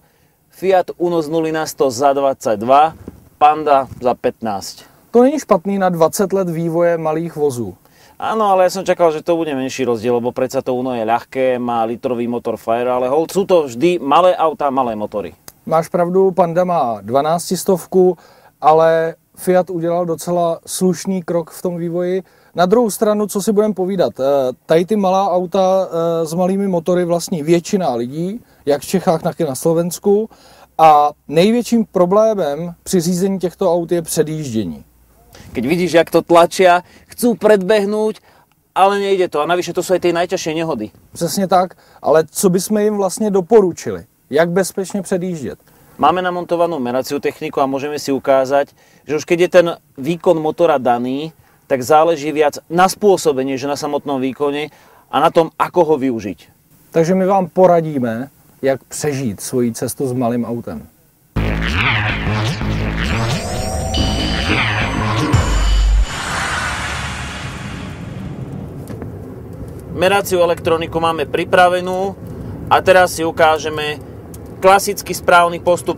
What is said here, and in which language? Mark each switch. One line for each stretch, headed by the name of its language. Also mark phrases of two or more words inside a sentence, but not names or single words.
Czech: Fiat Uno z 0 na 100 za 22, Panda za 15. To není špatný na 20 let vývoje malých vozů.
Slovak: Áno, ale ja som čakal, že to bude menší rozdiel, lebo predsa to Uno je ľahké, má litrový motor Fire, ale hold, sú to vždy malé autá, malé motory.
Czech: Máš pravdu, Panda má 12 stovku, ale Fiat udělal docela slušný krok v tom vývoji. Na druhou stranu, co si budeme povídat, tady ty malá auta s malými motory vlastní většina lidí, jak v Čechách, tak i na Slovensku. A největším problémem při řízení těchto aut je předjíždění.
Slovak: Keď vidíš, jak to tlačia, chcú predbehnúť, ale nejde to. A navyše to sú aj tie najťažšie nehody.
Czech: Přesně tak, ale co bychom jim vlastně doporučili? Jak bezpečně předjíždět?
Slovak: Máme namontovanú meraciu techniku a môžeme si ukázať, že už keď je ten výkon motora daný, tak záleží viac na spôsobení, že na samotnom výkone a na tom, ako ho využiť.
Czech: Takže my vám poradíme, jak přežít svoji cestu s malým autem.
Slovak: Meraciu elektroniku máme pripravenú a teraz si ukážeme klasický správny postup.